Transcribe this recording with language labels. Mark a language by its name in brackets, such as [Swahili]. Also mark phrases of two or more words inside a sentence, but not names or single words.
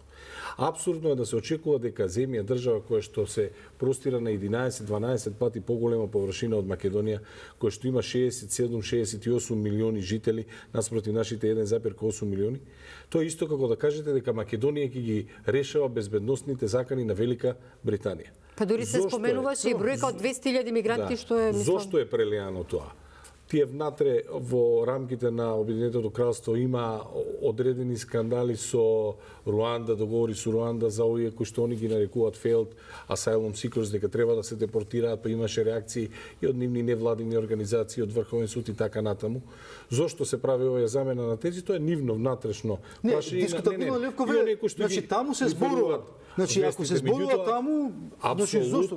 [Macedonian] Апсурдно е да се очекува дека земја, држава која што се простира на 11-12 пати поголема површина од Македонија, која што има 67-68 милиони жители, наспроти нашите 1,8 милиони, тоа е исто како да кажете дека Македонија ќе ги решава безбедносните закани на Велика Британија. Па дури се споменуваше и бројка од 200.000 мигранти, што е, мислам... Зошто е прелеано тоа? Тие внатре во рамките на Обединетото кралство има одредени скандали со Руанда, договори со Руанда за овие кои што они ги нарекуваат [English] failed asylum seekers, [Macedonian] дека треба да се депортираат, па имаше реакции и од нивни невладини организации, од Врховен суд и така натаму. Зошто се прави оваа замена на тези? Тоа е нивно внатрешно. Дискутабилно, Левкове, значи таму се зборуваат. Значи ако се зборува таму, значи зошто?